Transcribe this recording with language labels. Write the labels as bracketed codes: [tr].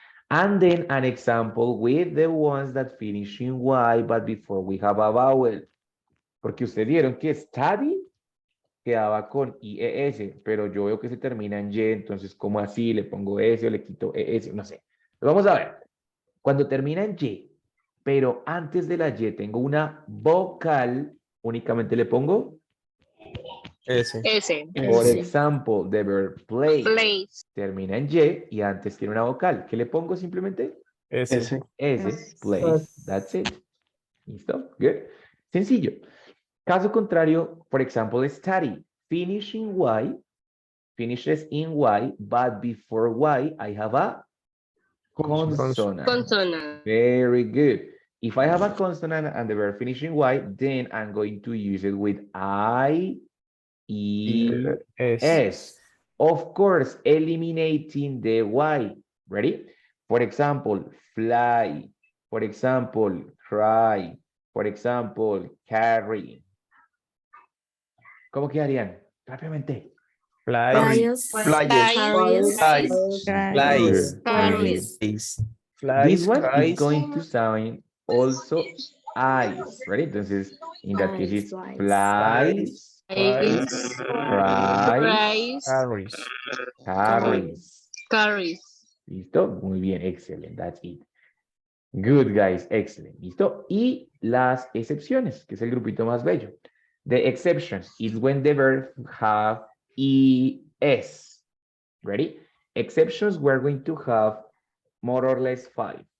[en] And then an example with the ones that finish in Y, but before we have a vowel. [es] Porque ustedes vieron que study quedaba con IES, pero yo veo que se termina en Y, entonces, ¿cómo así? Le pongo S o le quito ES, no sé. Pero vamos a ver. Cuando termina en Y, pero antes de la Y tengo una vocal, únicamente le pongo, S. S. por ejemplo, [en] the verb play. Place. [es] Termina en Y y antes tiene una vocal. ¿Qué le pongo simplemente? S. [en] S, place, that's it. ¿Listo? Good. Sencillo. [es] Caso contrario, por ejemplo, study. [en] Finish in Y, finishes in Y, but before Y, I have a consonant. Consonant. Very good. If I have a consonant and the verb finish in Y, then I'm going to use it with I, E, S. S. Of course, eliminating the Y. Ready? For example, fly. For example, cry. For example, carry. [es] ¿Cómo quedarían? Rápidamente. [en] Flyers. Flyers. Flies. Carries. This one is Cries. going to sound also eyes, right? Entonces, in that case, it's flies, Flies. cries, Fries. carries. Carries. ¿Listo? Muy bien, excellent, that's it. Good, guys, excellent. ¿Listo? [es] Y las excepciones, que es el grupito más bello. [en] The exceptions is when the verb have ES. Ready? Exceptions, we're going to have more or less 5.